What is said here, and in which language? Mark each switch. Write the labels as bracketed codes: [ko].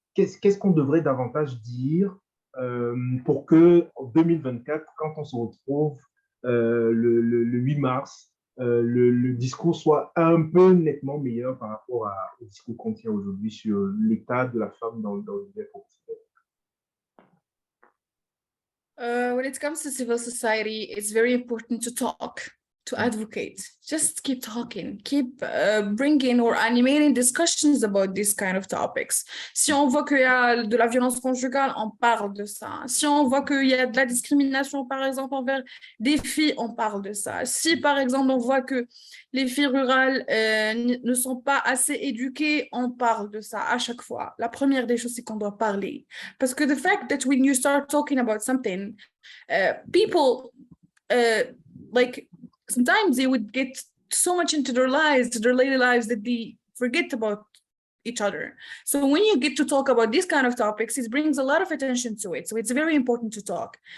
[fr] Qu'est-ce qu'on devrait davantage dire pour que en 2024, quand on se retrouve le 8 mars, le discours soit un peu nettement meilleur par rapport au discours qu'on tient aujourd'hui sur l'état de la femme dans l'univers professionnel? [en] When it comes to civil society, it's very important to talk, to advocate. Just keep talking, keep bringing or animating discussions about these kind of topics. [fr] Si on voit qu'il y a de la violence conjugale, on parle de ça. Si on voit qu'il y a de la discrimination, par exemple, envers des filles, on parle de ça. Si, par exemple, on voit que les filles rurales ne sont pas assez éduquées, on parle de ça à chaque fois. La première des choses, c'est qu'on doit parler. Parce que [en] the fact that when you start talking about something, people, like, sometimes they would get so much into their lives, to their daily lives, that they forget about each other. So when you get to talk about these kind of topics, it brings a lot of attention to it. So it's very important to talk.